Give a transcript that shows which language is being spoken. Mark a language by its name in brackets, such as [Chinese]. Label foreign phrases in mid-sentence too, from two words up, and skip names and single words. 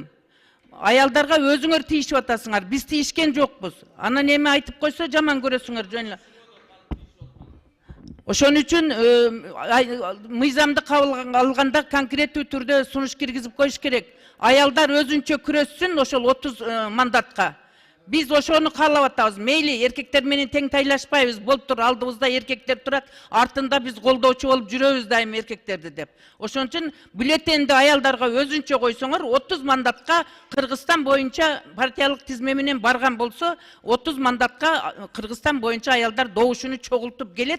[Kyrgyz] Аялдарга өзүңөр тийишип атасыңар, биз тийишкен жокпуз. Анан эми айтып койсо жаман көрөсүңөр жөн эле. Ошон үчүн мыйзамды кабыл алганда конкреттүү түрдө сунуш киргизип коюш керек. Аялдар өзүнчө күрөссүн ошол 30 мандатка. Биз ошону калап атабыз. Мейли эркектер menен тең тайлашпайбыз. Болуп тур, алдыбызда эркектер турат, артында биз колдоочу болуп жүрөбүз дайым эркектерди деп. Ошон үчүн бюллетенди аялдарга өзүнчө койсоңор, 30 мандатка Кыргызстан боюнча партиялык тизме менен барган болсо, 30 мандатка Кыргызстан боюнча аялдар добушуну чогултуп келет.